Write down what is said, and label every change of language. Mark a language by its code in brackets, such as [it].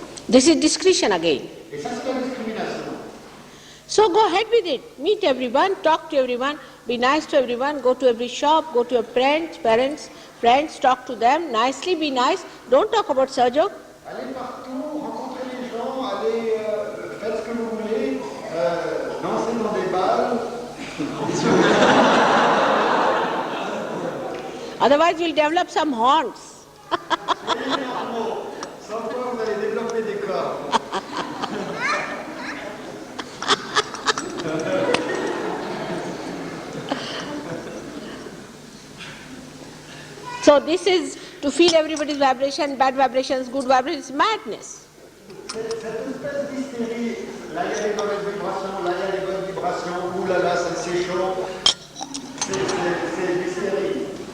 [en] This is discretion again. [fr] Et ça, c'est la discrimination. [en] So go ahead with it. Meet everyone, talk to everyone, be nice to everyone, go to every shop, go to your friends, talk to them nicely, be nice. Don't talk about Sahaja Yoga. [fr] Allez partout, rencontrez les gens, allez, faites ce que vous voulez, dansez dans des balles. [en] Otherwise you'll develop some horns. [fr] Sans quoi vous allez développer des corps. [en] So this is to feel everybody's vibration, bad vibrations, good vibrations, madness. [fr] Cette espèce d'hystérie, là il y a les mauvaises vibrations, là il y a les bonnes vibrations, oulala, c'est chaud, c'est l'hystérie.